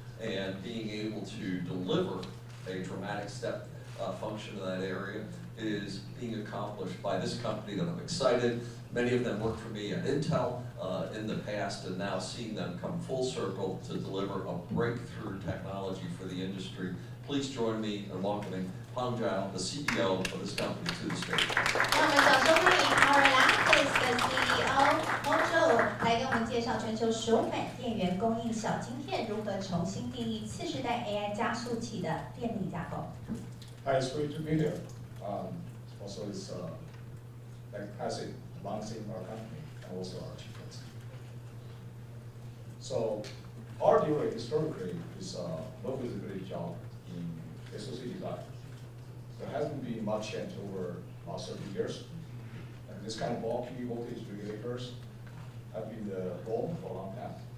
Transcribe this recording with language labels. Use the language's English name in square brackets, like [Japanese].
[English] And being able to deliver a dramatic step function in that area is being accomplished by this company that I'm excited. Many of them worked for me at Intel in the past, and now seeing them come full circle to deliver a breakthrough technology for the industry. Please join me in welcoming Peng Zhao, the CEO of this company, to the stage. [Chinese] 让我们掌声欢迎 Power Lattice 的 CEO 彭周来给我们介绍全球首款电源供应小晶片如何重新定义次世代 AI 加速器的电力架构。 [English] Hi, it's great to be here. Also, it's like I said, announcing our company and also our achievements. So, our dealer historically is no visibility job in SoC design. There hasn't been much change over the last 30 years. And this kind of bulky voltage regulators have been the norm for a long time.